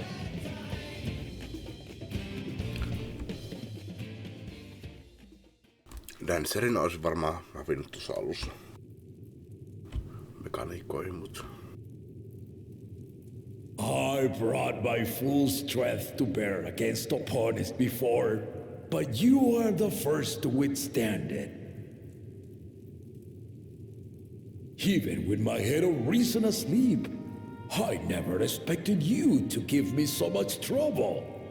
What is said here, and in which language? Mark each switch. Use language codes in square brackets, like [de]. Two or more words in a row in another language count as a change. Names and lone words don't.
[fi] Dancerin olisi varmaan hävinnyt tuossa alussa mekaniikkoihin, mutta... [en] I brought my full strength to bear against opponents before, but you are the first to withstand it. Even with my head of reason asleep, I never expected you to give me so much trouble.